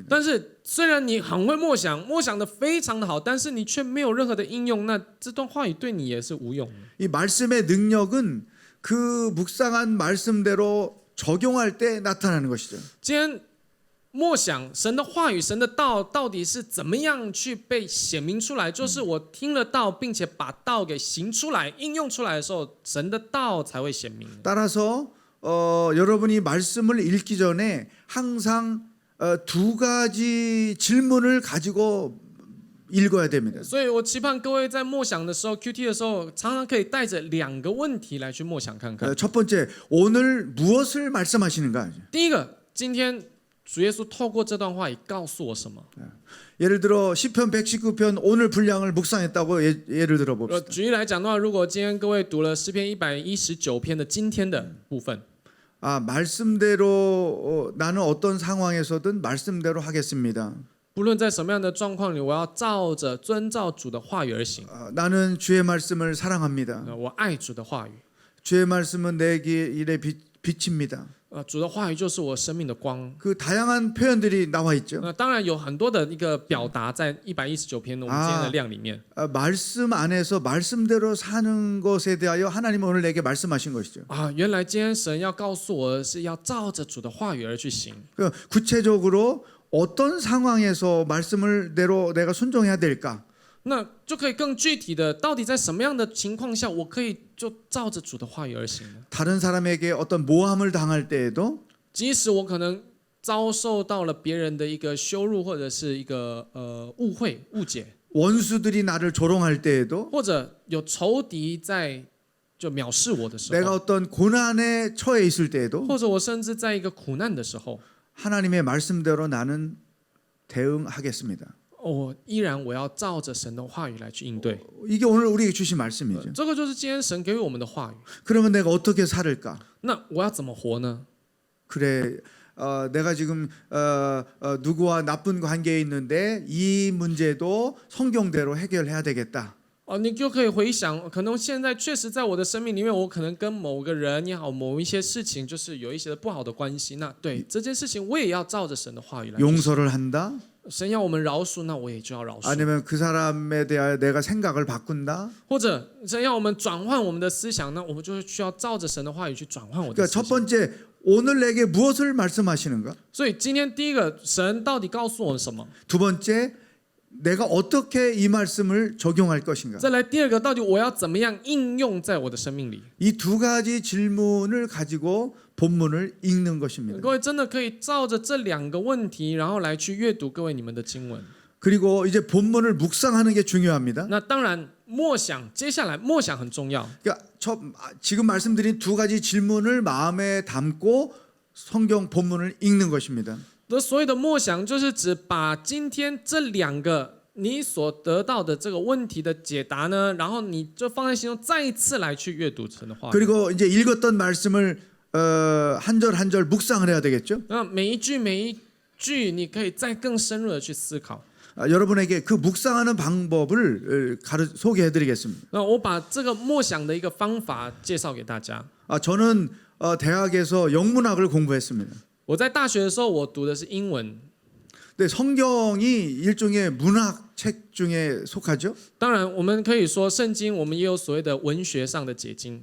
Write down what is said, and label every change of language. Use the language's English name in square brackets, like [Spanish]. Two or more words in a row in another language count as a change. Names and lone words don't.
[Chinese] 但是虽然你很会默想，默想的非常的好，但是你却没有任何的应用，那这段话语对你也是无用的。 [Korean] 이 말씀의 능력은 그 묵상한 말씀대로 적용할 때 나타나는 것이죠. [Chinese] 今天默想神的话语、神的道到底是怎么样去被显明出来？就是我听了道，并且把道给行出来、应用出来的时候，神的道才会显明。 [Korean] 따라서 여러분이 말씀을 읽기 전에 항상 두 가지 질문을 가지고 읽어야 됩니다. [Chinese] 所以我期盼各位在默想的时候、QT 的时候，常常可以带着两个问题来去默想看看。 [Korean] 첫 번째, 오늘 무엇을 말씀하시는가? [Chinese] 第一个，今天主耶稣透过这段话语告诉我什么？ [Korean] 예를 들어 시편 119편 오늘 분량을 묵상했다고 예를 들어 봅시다. [Chinese] 举例来讲的话，如果今天各位读了诗篇119篇的今天的部分， [Korean] 말씀대로 나는 어떤 상황에서든 말씀대로 하겠습니다. [Chinese] 不论在什么样的状况里，我要遵照主的话语而行。 [Korean] 나는 주의 말씀을 사랑합니다. [Chinese] 我爱主的话语， [Korean] 주의 말씀은 내 길의 빛입니다. [Chinese] 主的话语就是我生命的光。 [Korean] 그 다양한 표현들이 나와 있죠. [Chinese] 当然有很多的一个表达在119篇我们今天的量里面。 [Korean] 말씀 안에서 말씀대로 사는 것에 대하여 하나님은 오늘 내게 말씀하신 것이죠. [Chinese] 原来今天神要告诉我的是要照着主的话语而去行。 [Korean] 구체적으로 어떤 상황에서 말씀을 대로 내가 순종해야 될까? [Chinese] 那就可以更具体的，到底在什么样的情况下，我可以就照着主的话语而行呢？ [Korean] 다른 사람에게 어떤 모함을 당할 때에도 [Chinese] 即使我可能遭受到了别人的一个羞辱，或者是一个误会、误解， [Korean] 원수들이 나를 조롱할 때에도 [Chinese] 或者有仇敌在就藐视我的时 [Korean] 내가 [Chinese] 候， [Korean] 어떤 고난에 처해 있을 때에도 [Chinese] 或者我甚至在一个苦难的时候， [Korean] 하나님의 말씀대로 나는 대응하겠습니다. [Chinese] 我依然我要照着神的话语来去应对。 [Korean] 이게 오늘 우리에게 주신 말씀이죠. [Chinese] 这个就是今天神给予我们的话语。 [Korean] 그러면 내가 어떻게 살을까? [Chinese] 那我要怎么活呢？ [Korean] 그래, 내가 지금 누구와 나쁜 관계에 있는데 이 문제도 성경대로 해결해야 되겠다. [Chinese] 你就可以回想，可能现在确实在我的生命里面，我可能跟某个人也好，某一些事情，就是有一些不好的关系。那对这件事情，我也要照着神的话语来。 [Korean] 용서를 한다? [Chinese] 神要我们饶恕，那我也就要饶恕。 [Korean] 아니면 그 사람에 대하여 내가 생각을 바꾼다? [Chinese] 或者神要我们转换我们的思想，那我们就需要照着神的话语去转换我的 [Korean] 그러니까 [Chinese] 思 [Korean] 첫 [Chinese] 想。 [Korean] 번째, 오늘 내게 무엇을 말씀하시는가? [Chinese] 所以今天第一个，神到底告诉我什么？ [Korean] 두 번째, 내가 어떻게 이 말씀을 적용할 것인가? [Chinese] 再来第二个，到底我要怎么样应用在我的生命里？ [Korean] 이 두 가지 질문을 가지고 본문을 읽는 것입니다. [Chinese] 各位真的可以照着这两个问题，然后来去阅读各位你们的经文。 [Korean] 그리고 이제 본문을 묵상하는 게 중요합니다. [Chinese] 那当然，默想，接下来默想很重要。 [Korean] 그러니까 지금 말씀드린 두 가지 질문을 마음에 담고 성경 본문을 읽는 것입니다. [Chinese] 那所有的默想，就是指把今天这两个你所得到的这个问题的解答呢，然后你就放在心中，再一次来去阅读神的话语。 [Korean] 그리고 이제 읽었던 말씀을 한 절 한 절 묵상을 해야 되겠죠. [Chinese] 那每一句每一句，你可以再更深入的去思考。 [Korean] 여러분에게 그 묵상하는 방법을 소개해드리겠습니다. [Chinese] 那我把这个默想的一个方法介绍给大家。 [Korean] 저는 대학에서 영문학을 공부했습니다. [Chinese] 我在大学的时候，我读的是英文。 [Korean] 근데 성경이 일종의 문학책 중에 속하죠. [Chinese] 当然，我们可以说圣经，我们也有所谓的文学上的解经。